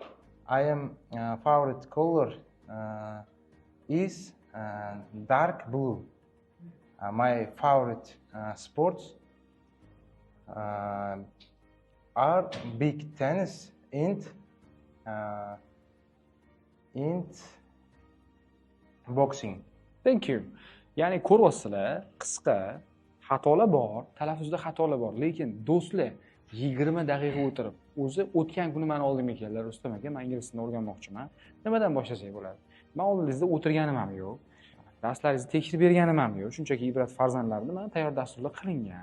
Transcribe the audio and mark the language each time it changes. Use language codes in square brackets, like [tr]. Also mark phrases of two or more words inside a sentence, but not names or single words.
[en] I am favorite color is dark blue. My favorite sports are big tennis and boxing. Thank you. [uz] Ya'ni ko'ryapsizlar, qisqa, xatolar bor, talaffuzda xatolar bor, lekin do'stlar 20 daqiqa o'tirib, o'zi o'tgan kuni meni oldimga keldilar, Rustam aka, men ingliz tilini o'rganmoqchiman. Nimadan boshlasak bo'ladi? Men oldingizda o'tirganim ham yo'q. Darslaringizni tekshirib berganim ham yo'q. Shunchaki Ibrat farzandlarini mana tayyor dasturlar qilingan.